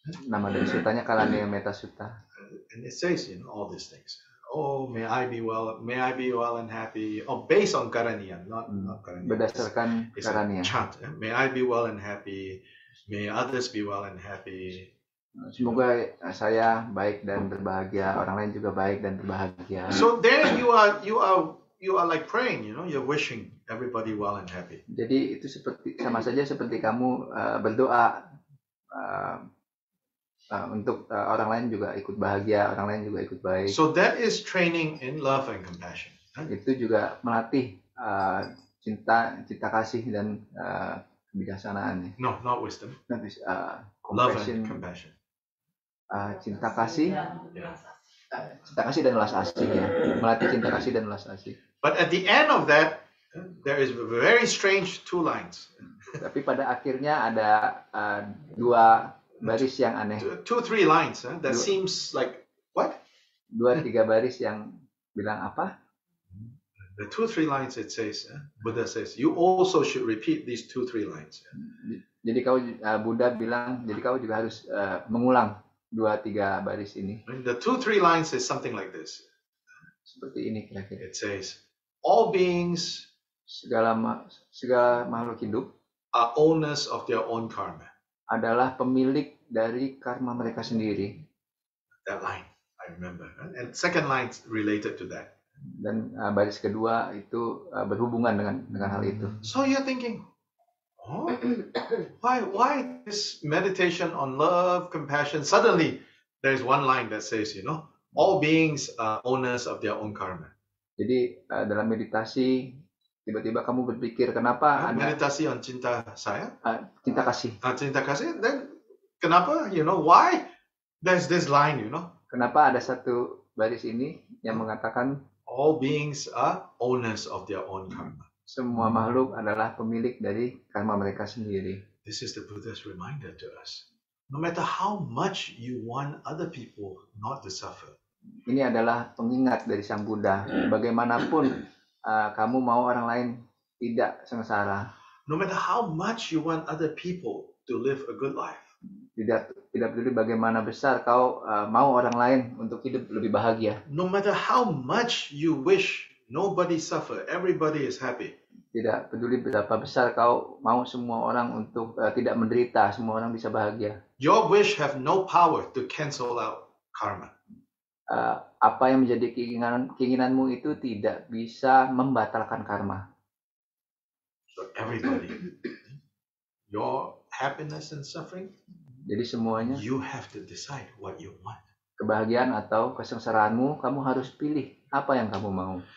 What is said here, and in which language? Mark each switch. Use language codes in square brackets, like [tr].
[id] nama dari sutanya Karaniya Metta Sutta. [en] and it says, all these things. Oh, may I be well and happy. Oh, based on Karaniya, not Karaniya. [id] Berdasarkan [en] It's a Karaniya. chant. May I be well and happy. May others be well and happy. [id] Semoga saya baik dan berbahagia, orang lain juga baik dan berbahagia. [en] So there you are like praying, you're wishing everybody well and happy. [id] Jadi itu sama saja seperti kamu berdoa untuk orang lain juga ikut bahagia, orang lain juga ikut baik. [en] So that is training in love and compassion. [id] Itu juga melatih cinta kasih dan kebijaksanaan. [en] No, not wisdom. [id] Nanti [en] Love compassion, and compassion. [id] cinta kasih dan welas asih, ya. Melatih cinta kasih dan welas asih. [en] But at the end of that, there is very strange two lines. [id] Tapi pada akhirnya ada dua baris yang aneh, [en] Two, three lines. That seems like, what? [id] 2-3 baris yang bilang apa? [en] The 2-3 lines it says, Buddha says, you also should repeat these 2-3 lines. [id] Jadi Buddha bilang, jadi kau juga harus mengulang 2-3 baris ini. [en] And the 2-3 lines is something like this. [id] Seperti ini kira-kira. [en] It says, all beings [id] Segala makhluk hidup [en] are owners of their own karma. [id] adalah pemilik dari karma mereka sendiri. [en] That line, I remember. And second line related to that. [id] Dan baris kedua itu berhubungan dengan hal itu. [en] So you're thinking, oh, why this meditation on love, compassion? Suddenly, there's one line that says, all beings are owners of their own karma. [id] Jadi dalam meditasi tiba-tiba kamu berpikir kenapa ada Meditasi on cinta saya, cinta kasih. cinta kasih. [en] Then [id] kenapa? [en] Why? There's this line. [id] Kenapa ada satu baris ini yang mengatakan [en] All beings are owners of their own karma. [id] semua makhluk adalah pemilik dari karma mereka sendiri. [en] This is the Buddha's reminder to us. No matter how much you want other people not to suffer, [id] Ini adalah pengingat dari Sang Buddha. Bagaimanapun kamu mau orang lain tidak sengsara, [en] no matter how much you want other people to live a good life, [id] tidak peduli bagaimana besar kau mau orang lain untuk hidup lebih bahagia, [en] no matter how much you wish nobody suffer, everybody is happy, [id] tidak peduli berapa besar kau mau semua orang untuk tidak menderita, semua orang bisa bahagia. [en] your wish have no power to cancel out karma. [id] Apa yang menjadi keinginanmu itu tidak bisa membatalkan karma. [en] So everybody, your happiness and suffering, [id] Jadi semuanya, [en] you have to decide what you want. [id] kebahagiaan atau kesengsaraanmu, kamu harus pilih apa yang kamu mau.